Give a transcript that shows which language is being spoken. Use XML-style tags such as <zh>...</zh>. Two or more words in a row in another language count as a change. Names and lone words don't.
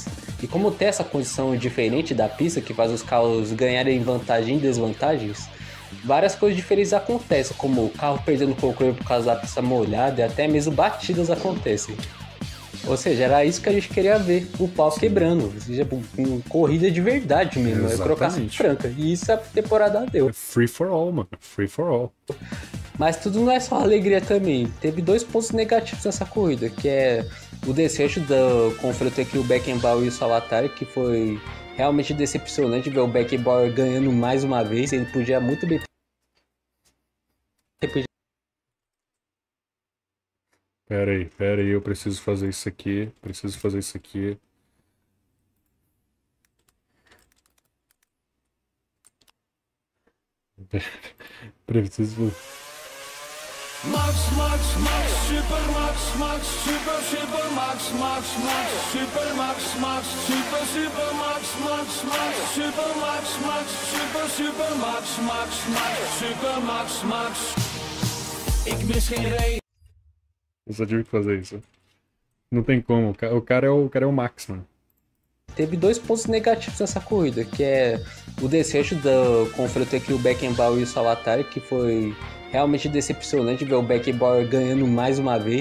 <pt>E como tem essa condição diferente da pista, que faz os carros ganharem vantagem e desvantagens, várias coisas diferentes acontecem, como o carro perdendo controle por causa da pista molhada e até mesmo batidas acontecem. Ou seja, era isso que a gente queria ver, o pau quebrando, ou seja, corrida de verdade mesmo, é crocação franca. E isso a temporada deu. É</pt> <en>free for all, mano. Free for all.</en> <pt>Mas tudo não é só alegria também. Teve 2 pontos negativos nessa corrida, que é o desfecho do confronto entre o Beckenbauer e o Salvatore, que foi realmente decepcionante ver o Beckenbauer ganhando mais uma vez. Ele podia muito bem ter... Pera aí, eu preciso fazer isso aqui. Preciso fazer isso aqui. Preciso... Max, Max, Max, Super Max, Max, Super, Super Max, Max, Max, Super Max, Max, Super, Super Max, Max, Max, Super Max, Max, Super, Super Max, Max, Max, Super Max, Max.</pt> <nl>Ik mis geen reden.</nl> <pt>Eu só tive que fazer isso. Não tem como. O cara é o Max, mano. Teve 2 pontos negativos nessa corrida, que é o desfecho do confronto entre o Beckenbauer e o Salvatore, que foi realmente decepcionante ver o Beckenbauer ganhando mais uma vez.</pt>